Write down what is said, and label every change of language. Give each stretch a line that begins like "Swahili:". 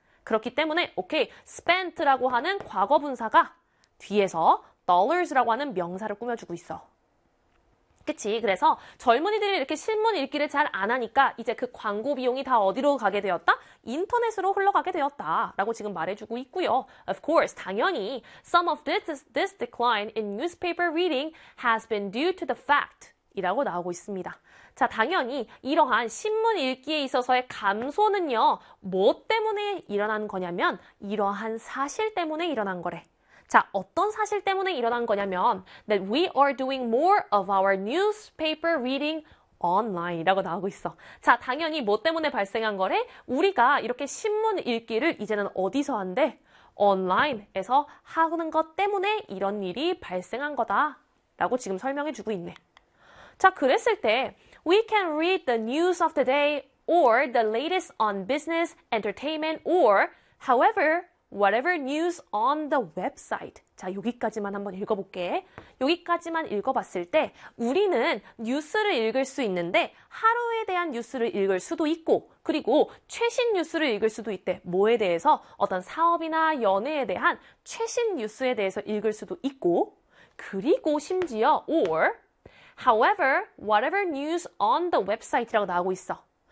Korean: 그렇기 때문에 오케이, spent라고 하는 과거 분사가 뒤에서 dollars라고 하는 명사를 꾸며주고 있어. 그치. 그래서 젊은이들이 이렇게 신문 읽기를 잘안 하니까 이제 그 광고 비용이 다 어디로 가게 되었다? 인터넷으로 흘러가게 되었다라고 지금 말해주고 있고요.
English: Of course,
Korean: 당연히
English: some of this decline in newspaper reading has been due to the fact이라고
Korean: 나오고 있습니다. 자, 당연히 이러한 신문 읽기에 있어서의 감소는요, 뭐 때문에 일어난 거냐면 이러한 사실 때문에 일어난 거래. 자, 어떤 사실 때문에 일어난 거냐면
English: that we are doing more of our newspaper reading online이라고
Korean: 나오고 있어. 자, 당연히 뭐 때문에 발생한 거래? 우리가 이렇게 신문 읽기를 이제는 어디서 한대? 온라인에서 하는 것 때문에 이런 일이 발생한 거다라고 지금 설명해주고 있네. 자, 그랬을 때
English: we can read the news of the day or the latest on business, entertainment or however whatever news on the website.
Korean: 자, 여기까지만 한번 읽어볼게. 여기까지만 읽어봤을 때 우리는 뉴스를 읽을 수 있는데 하루에 대한 뉴스를 읽을 수도 있고 그리고 최신 뉴스를 읽을 수도 있대. 뭐에 대해서? 어떤 사업이나 연애에 대한 최신 뉴스에 대해서 읽을 수도 있고 그리고 심지어
English: or however whatever news on the website
Korean: 이라고 나오고 있어.